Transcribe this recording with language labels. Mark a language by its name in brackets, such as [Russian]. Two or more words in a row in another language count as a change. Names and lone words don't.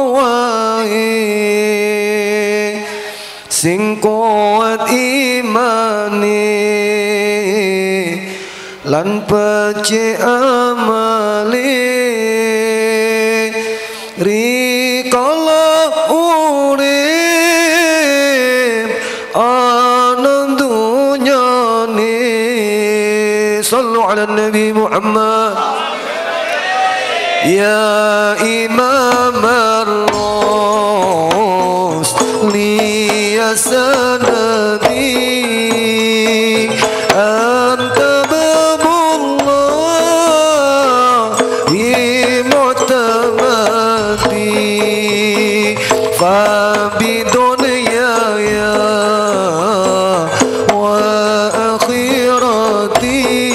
[Javanese] wae sing kuat imane lan becik amale rikala urip ana dunyane. [Arabic] صلوا على النبي محمد يا إمام الرسل يا سندي أنت باب الله معتمدي فبدنياي وآخرتي